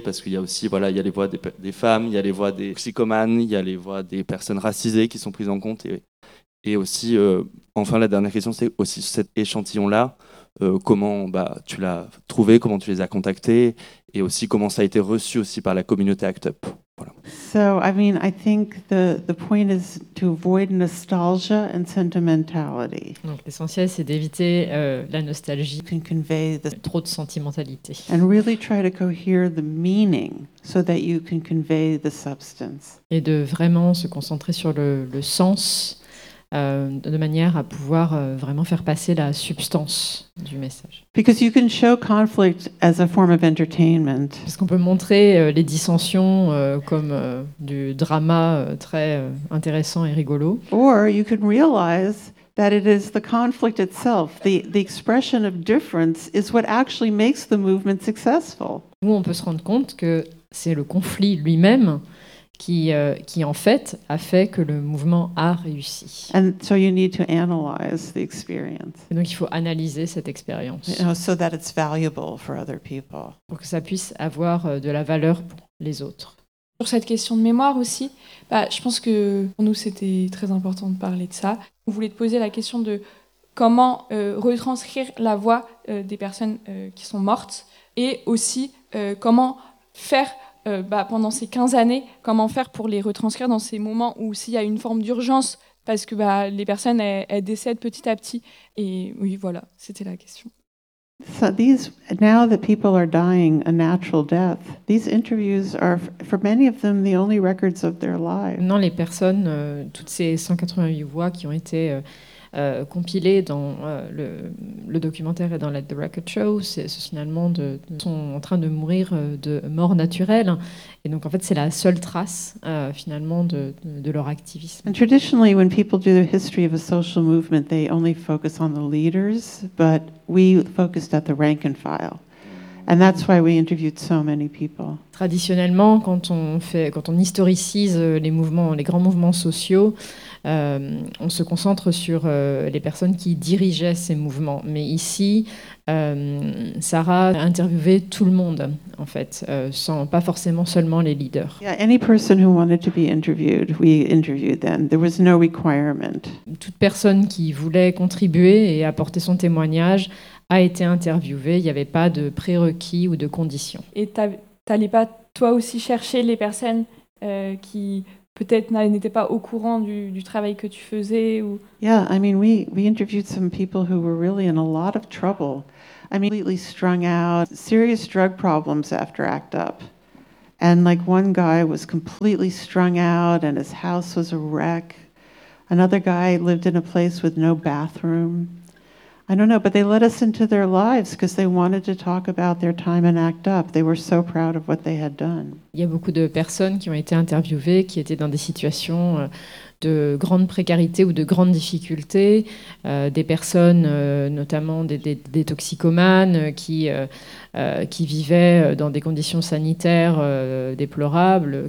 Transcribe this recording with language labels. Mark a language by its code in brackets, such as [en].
[fr] Parce qu'il y a aussi il y a les voix des femmes, il y a les voix des toxicomanes, il y a les voix des personnes racisées qui sont prises en compte. Et aussi, enfin, la dernière question, c'est aussi sur cet échantillon-là. Comment tu l'as trouvé? Comment tu les as contactés? Et aussi, comment ça a été reçu aussi par la communauté ACT UP? [en] So, I mean, I think the point is to avoid nostalgia and sentimentality. [fr] Donc, l'essentiel, c'est d'éviter la nostalgie. [en] Can convey the [fr] trop de sentimentalité. [en] And really try to cohere the meaning so that you can convey the substance. [fr] Et de vraiment se concentrer sur le sens de manière à pouvoir vraiment faire passer la substance du message. [en] Because you can show conflict as a form of entertainment. [fr] Parce qu'on peut montrer les dissensions comme du drama très intéressant et rigolo. [en] Or you can realize that it is the conflict itself, the expression of difference is what actually makes the movement successful. [fr] Ou on peut se rendre compte que c'est le conflit lui-même qui en fait a fait que le mouvement a réussi. [en] And so you need to analyze the experience. [fr] Et donc il faut analyser cette expérience. [en] You know, so that it's valuable for other people. [fr] Pour que ça puisse avoir de la valeur pour les autres. Sur cette question de mémoire aussi, je pense que pour nous c'était très important de parler de ça. On voulait te poser la question de comment retranscrire la voix des personnes qui sont mortes et aussi comment faire pendant ces 15 années, comment faire pour les retranscrire dans ces moments où s'il y a une forme d'urgence, parce que les personnes elles décèdent petit à petit. Et oui, voilà, c'était la question. [en] So these, now that people are dying a natural death, these interviews are for many of them the only records of their lives. [fr] Non, les personnes, toutes ces 188 voix qui ont été compilé dans le documentaire et dans Let the Record Show, c'est finalement sont en train de mourir de mort naturelle, et donc en fait c'est la seule trace finalement de leur activisme. [en] And traditionally, when people do the history of a social movement, they only focus on the leaders, but we focused at the rank and file. And that's why we interviewed so many people. [fr] Traditionnellement, quand on historicise les grands mouvements sociaux, on se concentre sur les personnes qui dirigeaient ces mouvements. Mais ici, Sarah a interviewé tout le monde, en fait, sans pas forcément seulement les leaders. [en] Yeah, any person who wanted to be interviewed, we interviewed them. There was no requirement. [fr] Toute personne qui voulait contribuer et apporter son témoignage a été interviewé, il n'y avait pas de prérequis ou de conditions. Et tu n'allais pas, toi aussi, chercher les personnes qui, peut-être, n'étaient pas au courant du travail que tu faisais ou... [en] Yeah, I mean, we interviewed some people who were really in a lot of trouble. I mean, completely strung out, serious drug problems after ACT UP. And like one guy was completely strung out and his house was a wreck. Another guy lived in a place with no bathroom. I don't know, but they let us into their lives because they wanted to talk about their time and act up. They were so proud of what they had done. [fr] Il y a beaucoup de personnes qui ont été interviewées, qui étaient dans des situations de grande précarité ou de grandes difficultés, des personnes, notamment des toxicomanes, qui vivaient dans des conditions sanitaires déplorables.